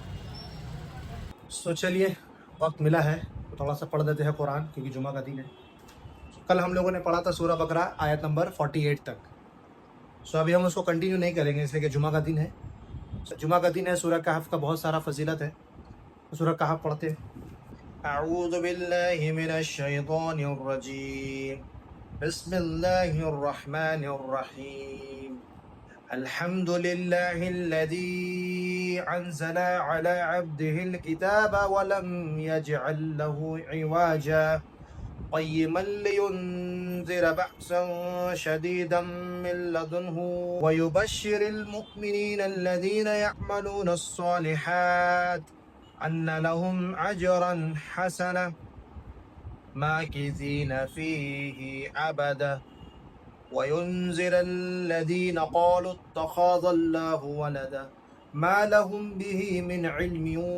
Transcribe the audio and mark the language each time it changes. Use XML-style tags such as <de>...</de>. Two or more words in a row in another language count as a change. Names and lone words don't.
<hi>सो चलिए, वक्त मिला है तो थोड़ा सा पढ़ देते हैं कुरान, क्योंकि जुमा का दिन है। कल हम लोगों ने पढ़ा था सूरह बकरा आयत नंबर 48 तक। सो अभी हम उसको कंटिन्यू नहीं करेंगे, इसलिए कि जुमा का दिन है। जुमा का दिन है, सूरह कहफ का बहुत सारा फजीलत है। सूरह कहफ पढ़ते हैं।</hi> <ar>أعوذ بالله من الشيطان الرجيم بسم الله الرحمن الرحيم الحمد لله الذي أنزل على عبده الكتاب ولم يجعل له عوجا قيما لينذر بأسا شديدا من لدنه ويبشر المؤمنين الذين يعملون الصالحات أن لهم أجرا حسنا ماكثين فيه أبدا وينذر الذين قالوا اتخذ الله ولدا ما لهم به من علم</ar>